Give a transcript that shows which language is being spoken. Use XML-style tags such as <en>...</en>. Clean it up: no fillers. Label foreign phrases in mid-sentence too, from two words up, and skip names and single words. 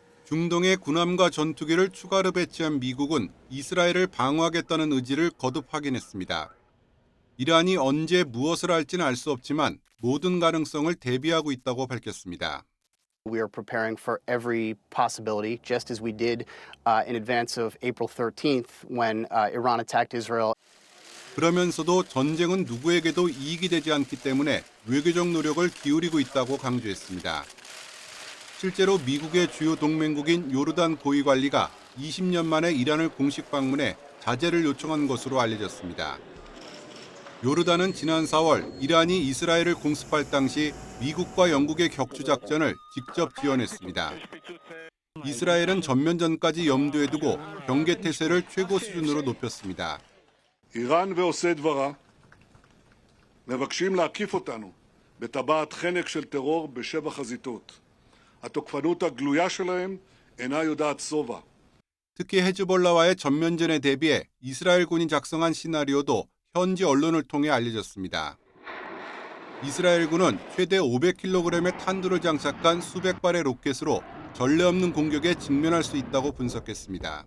<ko>중동에 군함과 전투기를 추가로 배치한 미국은 이스라엘을 방어하겠다는 의지를 거듭 확인했습니다. 이란이 언제 무엇을 할지는 알 수 없지만 모든 가능성을 대비하고 있다고 밝혔습니다.</ko> <en>We are preparing for every possibility, just as we did in advance of April 13th when Iran attacked Israel.</en> <ko>그러면서도 전쟁은 누구에게도 이익이 되지 않기 때문에 외교적 노력을 기울이고 있다고 강조했습니다. 실제로 미국의 주요 동맹국인 요르단 고위관리가 20년 만에 이란을 공식 방문해 자제를 요청한 것으로 알려졌습니다. 요르단은 지난 4월 이란이 이스라엘을 공습할 당시 미국과 영국의 격추 작전을 직접 지원했습니다. 이스라엘은 전면전까지 염두에 두고 경계 태세를 최고 수준으로 높였습니다.</ko> <he>איראן ועושי דברה מבקשים להקיף אותנו בטבעת חנק של טרור בשבע חזיתות. התוקפנות הגלויה שלהם אינה יודעת שובע.</he> <ko>특히 헤즈볼라와의 전면전에 대비해 이스라엘군이 작성한 시나리오도 현지 언론을 통해 알려졌습니다. 이스라엘군은 최대 500kg의 탄두를 장착한 수백 발의 로켓으로 전례 없는 공격에 직면할 수 있다고 분석했습니다.</ko>